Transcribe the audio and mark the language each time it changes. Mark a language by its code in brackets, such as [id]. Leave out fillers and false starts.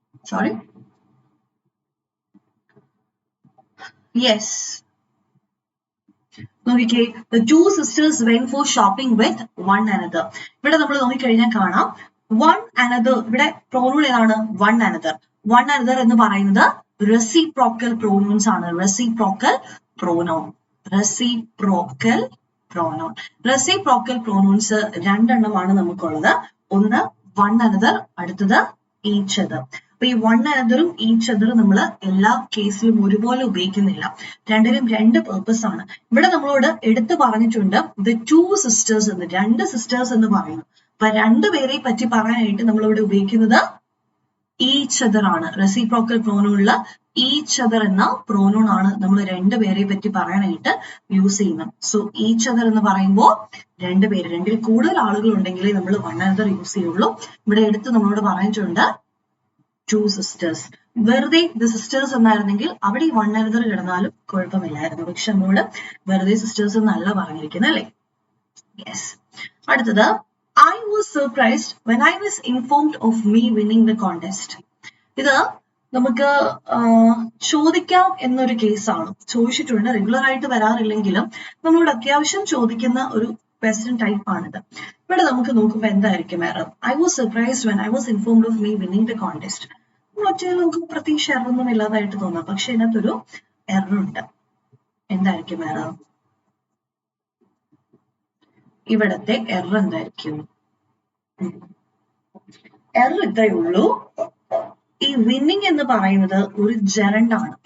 [en] Sorry. Yes. [ml] നോക്കിക്കേ, [en] the two sisters went for shopping with one another. [ml] ഇവിടെ നമ്മൾ നോക്കിക്കഴിഞ്ഞാൽ കാണാം one another. ഇവിടെ pronoun ഏതാണ്? [en] one another. [ml] one another എന്ന് പറയുന്നത് reciprocal pronouns ആണ്. [en] reciprocal pronoun. reciprocal pronoun. [ml] reciprocal pronouns രണ്ടെണ്ണമാണ് നമുക്കുള്ളത്. ഒന്ന് one another, അടുത്തത് each other. അപ്പൊ ഈ one anotherും each otherും നമ്മൾ എല്ലാ കേസിലും ഒരുപോലെ ഉപയോഗിക്കുന്നില്ല. രണ്ടിനും രണ്ട് പേർപ്പസ് ആണ്. ഇവിടെ നമ്മളോട് എടുത്തു പറഞ്ഞിട്ടുണ്ട് [en] the two sisters [ml] എന്ന്, രണ്ട് സിസ്റ്റേഴ്സ് എന്ന് പറയുന്നു. അപ്പൊ രണ്ടുപേരെ പറ്റി പറയാനായിട്ട് നമ്മളിവിടെ ഉപയോഗിക്കുന്നത് each other ആണ്. reciprocal pronounൽ each other എന്ന pronoun ആണ് നമ്മൾ രണ്ടുപേരെ പറ്റി പറയാനായിട്ട് യൂസ് ചെയ്യുന്നത്. സോ each other എന്ന് പറയുമ്പോൾ രണ്ടുപേര്, രണ്ടിൽ കൂടുതൽ ആളുകൾ ഉണ്ടെങ്കിലേ നമ്മൾ one another യൂസ് ചെയ്യുള്ളൂ. ഇവിടെ എടുത്ത് നമ്മളോട് പറഞ്ഞിട്ടുണ്ട് [en] two sisters. [ml] വെറുതെ [en] the sisters [ml] എന്നായിരുന്നെങ്കിൽ അവിടെ ഈ one another കിടന്നാലും കുഴപ്പമില്ലായിരുന്നു. പക്ഷെ നമ്മളോട് വെറുതെ sisters എന്നല്ല പറഞ്ഞിരിക്കുന്നത്, അല്ലേ? [en] Yes. അടുത്തത്, I was surprised when I was informed of me winning the contest. [ml] ഇത് നമുക്ക് ചോദിക്കാം എന്നൊരു കേസാണ്. ചോദിച്ചിട്ടുണ്ട്, റെഗുലർ ആയിട്ട് വരാറില്ലെങ്കിലും നമ്മളോട് അത്യാവശ്യം ചോദിക്കുന്ന ഒരു ക്വസ്റ്റ്യൻ ടൈപ്പ് ആണിത്. ഇവിടെ നമുക്ക് നോക്കുമ്പോൾ എന്തായിരിക്കും error? [en] I was surprised when I was informed of me winning the contest. [ml] ഒറ്റ നമുക്ക് പ്രത്യേകിച്ച് എറർ ഒന്നും ഇല്ലാതായിട്ട് തോന്നാം, പക്ഷെ ഇതിനകത്തൊരു എറർ ഉണ്ട്. എന്തായിരിക്കും എറർ? ഇവിടത്തെ എറർ എന്തായിരിക്കും? എറർ ഇത്രയേ ഉള്ളൂ. ഈ വിന്നിങ് എന്ന് പറയുന്നത് ഒരു ജെറണ്ട് ആണ്.